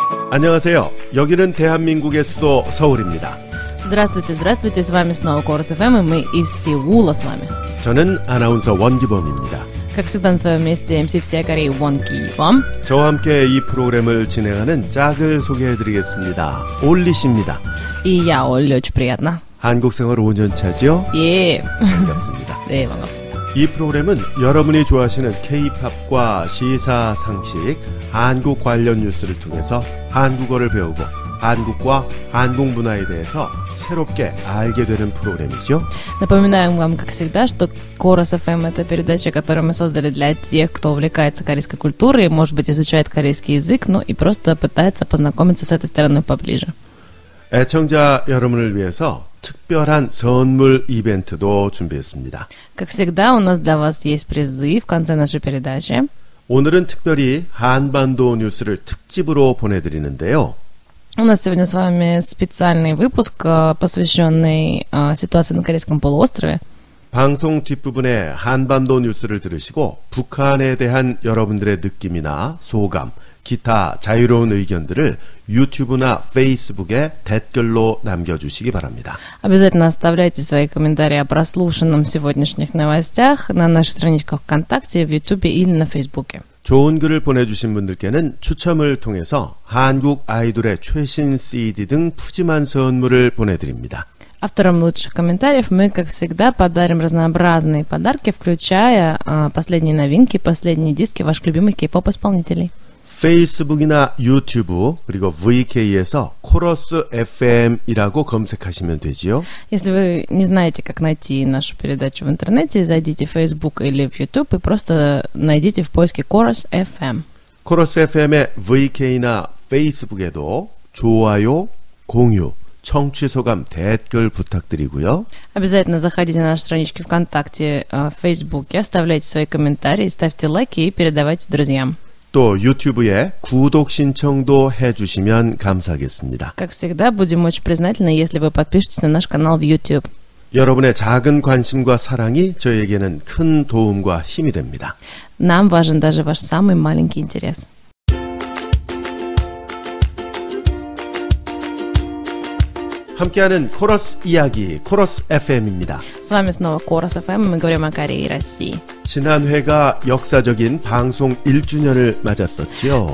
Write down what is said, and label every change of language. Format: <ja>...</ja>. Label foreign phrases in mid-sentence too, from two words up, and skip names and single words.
<ko>안녕하세요. 여기는 대한민국의 수도 서울입니다.</ko> <ru>Здравствуйте, здравствуйте. С вами снова Корус FM, и мы из Сеула с вами.</ru> <ko>저는 아나운서 원기범입니다.</ko> <ru>Как всегда на своем месте MC всей Кореи Вон Ки-бом.</ru> <ko>저와 함께 이 프로그램을 진행하는 짝을 소개해드리겠습니다. 올리 씨입니다.</ko> <ru>И я, Олли, очень приятно.</ru> <ko>한국 생활 5년 차죠? 예. 반갑습니다. 네, 반갑습니다. 이 프로그램은 여러분이 좋아하시는 K-팝과 시사 상식, 한국 관련 뉴스를 통해서 한국어를 배우고 한국과 한국 문화에 대해서 새롭게 알게 되는 프로그램이죠.</ko> <ru>Напоминаем вам, как всегда, что Корус FM — это передача, которую мы создали для тех, кто увлекается корейской культурой, может быть, изучает корейский язык, ну и просто пытается познакомиться с этой стороной поближе.</ru> <ko>애청자 여러분을 위해서 특별한 선물 이벤트도 준비했습니다.</ko> <ru>Как всегда, у нас для вас есть призы в конце нашей передачи.</ru> <ko>오늘은 특별히 한반도 뉴스를 특집으로 보내드리는데요.</ko> <ru>У нас сегодня с вами специальный выпуск, посвященный ситуации на Корейском полуострове.</ru> <ko>방송 뒷부분에 한반도 뉴스를 들으시고 북한에 대한 여러분들의 느낌이나 소감, 기타 자유로운 의견들을 유튜브나 페이스북에 댓글로 남겨주시기 바랍니다.</ko> <ru>Обязательно оставляйте свои комментарии о прослушанном в сегодняшних новостях на наших страничках ВКонтакте, в Ютубе или на Фейсбуке.</ru> <ko>좋은 글을 보내주신 분들께는 추첨을 통해서 한국 아이돌의 최신 CD 등 푸짐한 선물을 보내드립니다.</ko> <ru>Авторам лучших комментариев мы, как всегда, подарим разнообразные подарки, включая последние новинки, последние диски ваших любимых кей-поп-исполнителей.</ru> <ko>페이스북이나 유튜브 그리고 VK에서 코러스 FM이라고 검색하시면 되지요.</ko> <ru>Если вы не знаете, как найти нашу передачу в интернете, зайдите в Facebook или в YouTube и просто найдите в поиске Корус FM.</ru> <ko>코러스 FM의 VK나 페이스북에도 좋아요, 공유, 청취 소감, 댓글 부탁드리고요.</ko> <ru>Обязательно заходите на наши странички ВКонтакте, в Фейсбуке, оставляйте свои комментарии, ставьте лайки и передавайте друзьям.</ru> <ko>또 유튜브에 구독 신청도 해주시면 감사하겠습니다.</ko> <ru>Как всегда, будем очень признательны, если вы подпишетесь на наш канал в YouTube.</ru> <ko>여러분의 작은 관심과 사랑이 저에게는 큰 도움과 힘이 됩니다.</ko> <ru>Нам важен даже ваш самый маленький интерес.</ru> <ko>함께하는 코러스 이야기, 코러스 FM입니다.</ko> <ru>С вами снова Корус FM, и мы говорим о Корее и России.</ru> <ko>지난 회가 역사적인 방송 1주년을 맞았었죠.</ko>